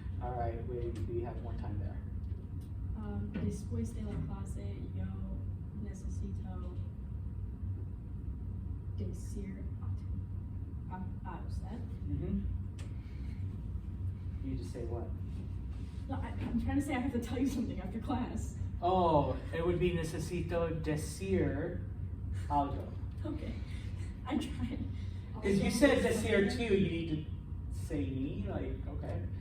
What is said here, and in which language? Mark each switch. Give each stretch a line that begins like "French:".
English: All right, we have more time there.
Spanish: Después de la clase, yo necesito decir a usted. Mm-hmm.
English: You just say what? No, I'm trying to say I have to tell you something after class. Oh, it would be
Spanish: necesito decir algo.
English: Okay, I'm trying. Because you said decir too, you need to say ni, like, okay.